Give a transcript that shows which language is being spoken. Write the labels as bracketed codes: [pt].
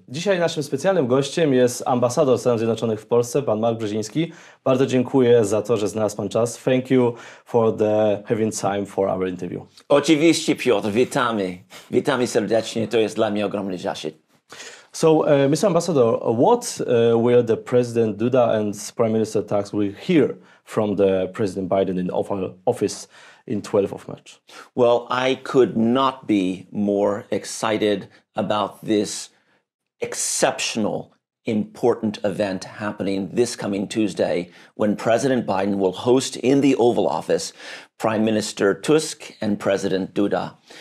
[pl] Dzisiaj naszym specjalnym gościem jest ambasador Stanów Zjednoczonych w Polsce, pan Mark Brzeziński. Bardzo dziękuję za to, że znalazł pan czas. [en] Thank you for having time for our interview. [pl] Oczywiście, Piotr, witamy. Witamy serdecznie, to jest dla mnie ogromny zaszczyt. [en] So, Mr. Ambassador, what will the President Duda and Prime Minister Tusk will hear from the President Biden in office in 12th of March? Well, I could not be more excited about this exceptional, important event happening this coming Tuesday when President Biden will host in the Oval Office Prime Minister Tusk and President Duda.